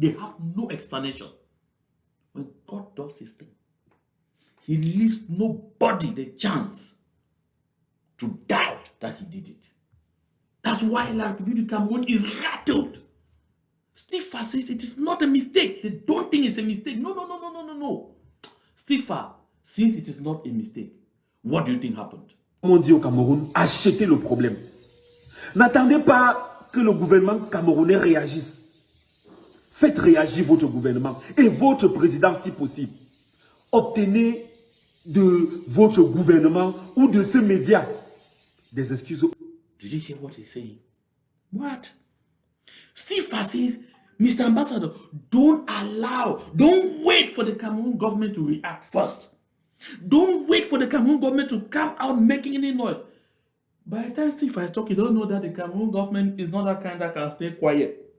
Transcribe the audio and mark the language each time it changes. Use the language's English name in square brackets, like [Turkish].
[English] They have no explanation. When God does his thing, he leaves nobody the chance to doubt that he did it. That's why La République du Cameroun is rattled. Stifa says it is not a mistake. They don't think it's a mistake. No. Stifa, since it is not a mistake, what do you think happened? [French] Comme on dit au Cameroun, achetez le problème. N'attendez pas que le gouvernement camerounais réagisse. Faites réagir votre gouvernement et votre président si possible. Obtenez de votre gouvernement ou de ce média des excuses. [English] Did you hear what he's saying? What? Stifa says, Mr. Ambassador, don't wait for the Cameroon government to react first. Don't wait for the Cameroon government to come out making any noise. By the time Steve is talking, you don't know that the Cameroon government is not that kind that can stay quiet.